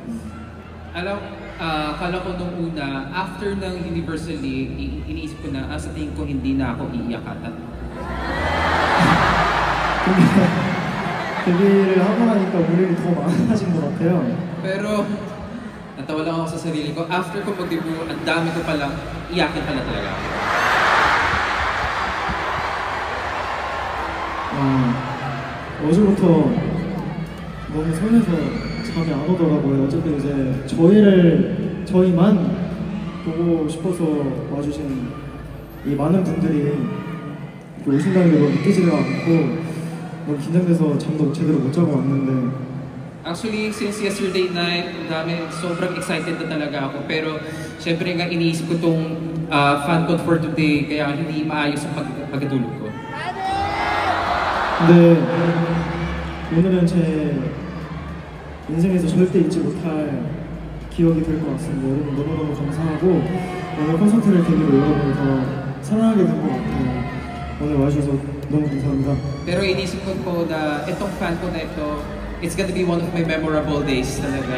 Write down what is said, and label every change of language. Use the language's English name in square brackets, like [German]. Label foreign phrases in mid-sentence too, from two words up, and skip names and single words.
[Filipino] Akala ko nung una, after ng Universal League, iniisip ko na, sa tingin ko hindi na ako iiyak ata. [Korean] 근데 데뷔를 하고 나니까 울 일이 더 많아진 것 같아요. [Filipino] Pero, natawa lang ako sa sarili ko, after ko mag-debut, ang dami ko palang iyakin pala talaga. [Korean] 어제부터 너무 설레서 잠이 안 오더라고요. 어쨌든 이제 저희만 보고 싶어서 와주신 이 많은 분들이 이렇게 오신다는 게 너무 믿기지가 않고 너무 긴장돼서 잠도 제대로 못 자고 왔는데 [English] Actually, since yesterday night, [Filipino] sobrang excited na talaga ako. Pero, syempre nga iniisip ko tong [English] fan con for today, [Filipino] kaya hindi maayos ang pagkatulog ko. [Korean] 근데 오늘은 제 인생에서 절대 잊지 못할 기억이 될 것 같습니다. 여러분 너무너무 감사하고 오늘 콘서트를 계기로 여러분을 더 사랑하게 된 것 같아요. 오늘 와주셔서 너무 감사합니다. [Filipino] Pero inisip ko po na itong fan ko na ito, [English] it's gonna be one of my memorable days talaga.